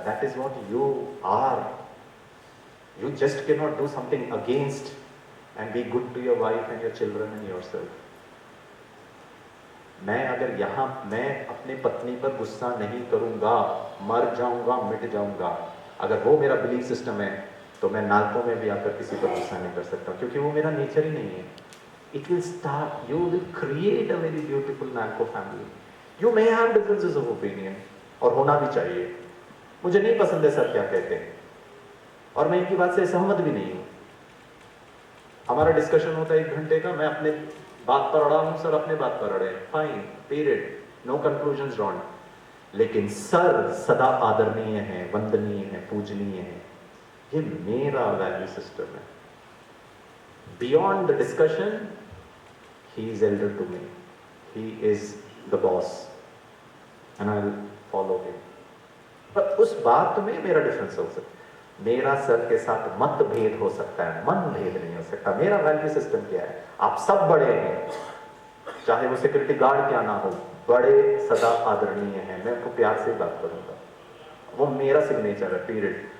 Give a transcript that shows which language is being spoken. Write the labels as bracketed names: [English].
[English] That is what you are. You just can not do something against and be good to your wife and your children and yourself. [Hindi] मैं अगर यहाँ मैं अपने पत्नी पर गुस्सा नहीं करूँगा, मर जाऊँगा, मिट जाऊँगा, अगर वो मेरा बिलीफ सिस्टम है तो मैं नालकों में भी आकर किसी पर गुस्सा नहीं कर सकता, क्योंकि वो मेरा नेचर ही नहीं है। [English] It will start, you will create a very beautiful Nalco family. You may have differences of opinion, [Hindi] और होना भी चाहिए। मुझे नहीं पसंद है सर क्या कहते हैं, और मैं इनकी बात से सहमत भी नहीं हूँ। हमारा डिस्कशन होता है 1 घंटे का, मैं अपने बात पर अड़ा हूँ, सर अपने बात पर अड़े, [English] Fine, period, no conclusion drawn. [Hindi] लेकिन सर सदा आदरणीय है, वंदनीय है, पूजनीय है। ये मेरा वैल्यू सिस्टम है। [English] Beyond the discussion, he is elder to me. He is the boss, and I'll follow him. [Hindi] पर उस बात में मेरा डिफरेंस हो सकता है। मेरा सर के साथ मतभेद हो सकता है, मन भेद नहीं हो सकता। मेरा वैल्यू सिस्टम क्या है? आप सब बड़े हैं, चाहे वो सिक्योरिटी गार्ड क्या ना हो, बड़े सदा आदरणीय हैं। मैं उनको प्यार से बात करूंगा, वो मेरा सिग्नेचर है, पीरियड।